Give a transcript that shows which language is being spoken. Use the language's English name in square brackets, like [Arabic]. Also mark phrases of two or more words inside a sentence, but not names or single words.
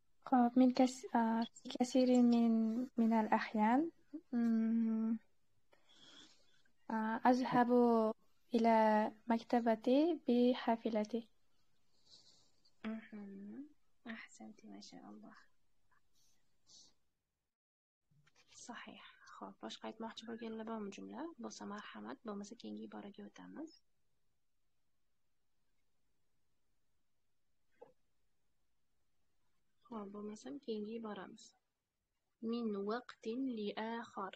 [Arabic] خب في كثير من الأحيان أذهب إلى مكتبتي بحافلتي. أحسنتي ما شاء الله. صحيح. [Uzbek] xo'p, boshqa aytmoqchi bo'lganlar bormi jumla? Bo'lsa marhamat, bo'lmasa keyingi iboraga o'tamiz. Xo'p, bo'lmasam keyingi iboramiz. [Arabic] من وقت لآخر.